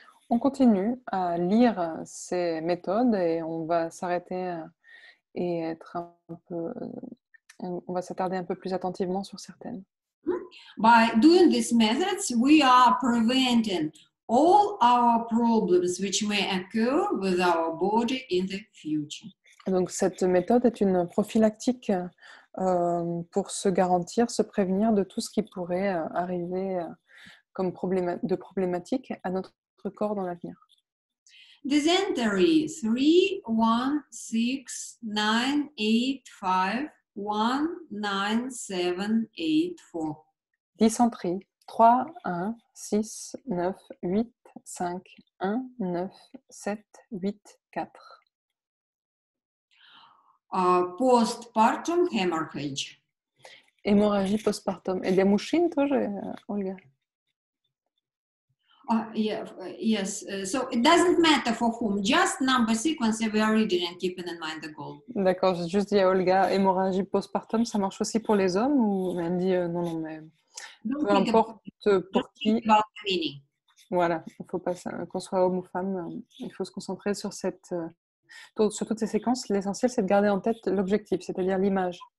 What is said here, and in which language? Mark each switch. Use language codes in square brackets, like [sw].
[fr] On continue à lire ces méthodes et on va s'arrêter et être un peu, on va s'attarder un peu plus attentivement sur certaines. [en] By doing these methods, we are preventing all our problems which may occur with our body in the future. [fr] Donc cette méthode est une prophylactique pour se garantir, se prévenir de tout ce qui pourrait arriver comme problématique à notre corps dans l'avenir. [en] Dysentery 3, 1, 6, 9, 8, 5, 1, 9, 7, 8, 4. [fr] Dysenterie 3, 1, 6, 9, 8, 5, 1, 9, 7, 8, 4. [en] Postpartum hemorrhage. [fr] Hémorragie postpartum. [ru] Илья Мушин тоже, Ольга? [en] Yes, so it doesn't matter for whom, just number sequence we are reading and keeping in mind the goal. [fr] D'accord, j'ai juste dit à Olga, hémorragie postpartum, ça marche aussi pour les hommes ou elle me dit non, mais peu importe pour qui. [en] About the meaning. [fr] Voilà, il ne faut pas qu'on soit homme ou femme, il faut se concentrer sur sur toutes ces séquences. L'essentiel, c'est de garder en tête l'objectif, c'est-à-dire l'image.